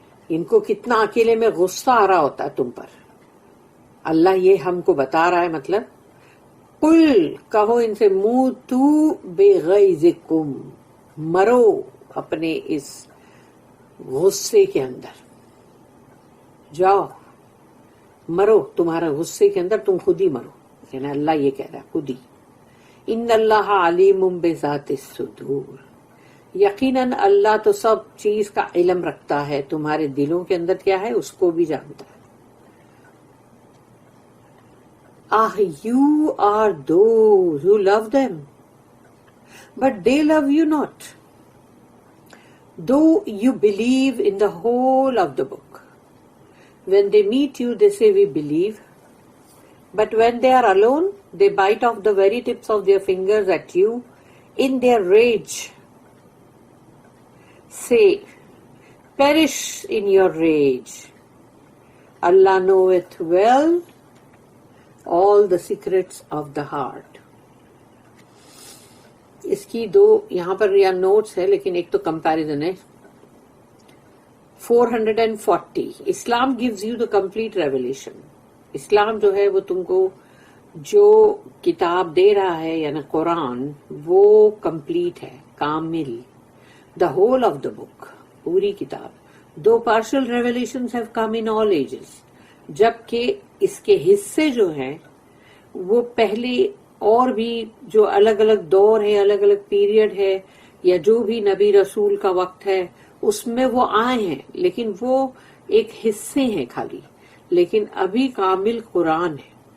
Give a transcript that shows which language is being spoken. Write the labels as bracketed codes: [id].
[ur] ان کو کتنا اکیلے میں غصہ آ رہا ہوتا ہے تم پر. اللہ یہ ہم کو بتا رہا ہے, مطلب قل, کہو ان سے [ar] موتوا بغیظکم, [ur] مرو اپنے اس غصے کے اندر, جاؤ مرو تمہارا غصے کے اندر, تم خود ہی مرو. یعنی اللہ یہ کہہ رہا ہے خود ہی. [ar] ان اللہ علیم بذات الصدور, [ur] یقیناً اللہ تو سب چیز کا علم رکھتا ہے, تمہارے دلوں کے اندر کیا ہے اس کو بھی جانتا ہے. [en] you are those who love them, but they love you not. Though you believe in the whole of the book, when they meet you, they say we believe, but when they are alone, they bite off the very tips of their fingers at you in their rage. Say, perish in your rage. Allah knoweth well all the secrets of the heart. [ur] اس کی دو یہاں پر یا notice ہے, لیکن ایک تو comparison ہے. [en] 440 اسلام gives you the complete revelation. [ur] اسلام جو ہے وہ تم کو جو کتاب دے رہا ہے یعنی قرآن, وہ کمپلیٹ ہے, کامل. [en] The whole of the book, [ur] پوری کتاب. [en] Though partial revelations have come in all ages, [ur] جبکہ اس کے حصے جو ہیں وہ پہلے اور بھی جو الگ الگ دور ہے, الگ الگ پیریڈ ہے, یا جو بھی نبی رسول کا وقت ہے اس میں وہ آئے ہیں, لیکن وہ ایک حصے ہیں خالی, لیکن ابھی کامل قرآن ہے.